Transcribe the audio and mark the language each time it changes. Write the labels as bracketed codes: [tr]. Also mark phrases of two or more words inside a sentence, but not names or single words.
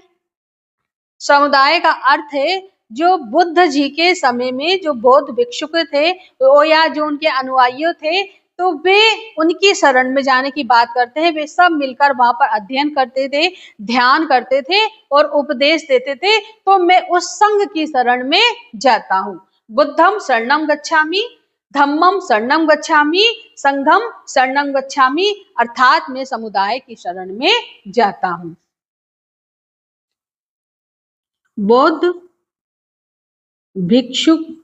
[hi] समुदाय का अर्थ है जो बुद्ध जी के समय में जो बौद्ध भिक्षुक थे वो या जो उनके अनुयायी थे, तो वे उनकी शरण में जाने की बात करते हैं। वे सब मिलकर वहां पर अध्ययन करते थे, ध्यान करते थे और उपदेश देते थे। तो मैं उस संघ की शरण में जाता हूँ। [pi] बुद्धम शरणं गच्छामि, धम्मम शरणं गच्छामि, संघम शरणं गच्छामि, [hi] अर्थात मैं समुदाय की शरण में जाता हूँ। बौद्ध भिक्षुक